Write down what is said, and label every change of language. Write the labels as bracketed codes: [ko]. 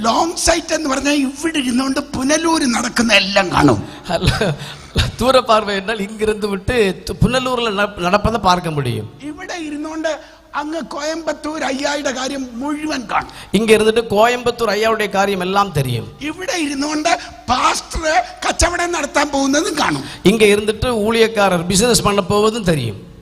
[ml] Long site എന്ന് പറഞ്ഞാൽ ഇവിടെ ഇരുന്നുകൊണ്ട് പുനലൂർ നടക്കുന്ന എല്ലാം കാണും. [ta] தூர பார்வை என்றால் இங்கிருந்து விட்டு புனலூர்ல நடப்பதை பார்க்க முடியும். [ml] ഇവിടെ ഇരുന്നുകൊണ്ട് അങ്ങ് കോയമ്പത്തൂർ അയ്യായുടെ കാര്യം മുഴുവൻ കാണും. [ta] இங்க இருந்துட்டு கோயம்புத்தூர் ஐயாவுடைய காரியம் எல்லாம் தெரியும். [ml] ഇവിടെ ഇരുന്നുകൊണ്ട് പാസ്റ്റർ കച്ചവടം നടത്താൻ പോകുന്നതും കാണും. [ta] இங்க இருந்துட்டு ஊழியக்காரர் பிசினஸ் பண்ண போவதும் தெரியும்.